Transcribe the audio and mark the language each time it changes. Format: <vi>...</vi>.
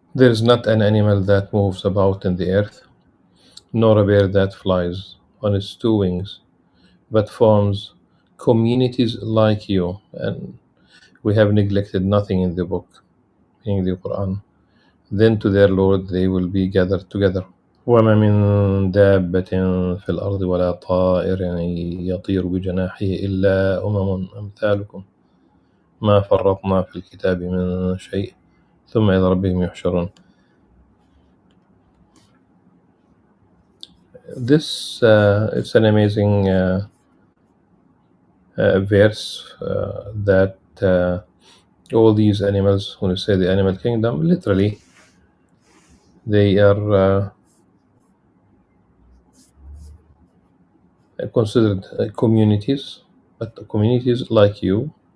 <en>There is not an animal that moves about in the earth, nor a bird that flies on its two wings, but forms communities like you, and we have neglected nothing in the book, in the Quran. Then to their Lord they will be gathered together.</en> <ar>وما من دابة في الأرض ولا طائر يطير بجناحه إلا أمثالكم ما فرطنا في الكتاب من شيء ثم إلى ربهم يحشرون.</ar> <en>This it's an amazing verse that all these animals, when you say the animal kingdom, literally they are considered communities, but communities like you.</en>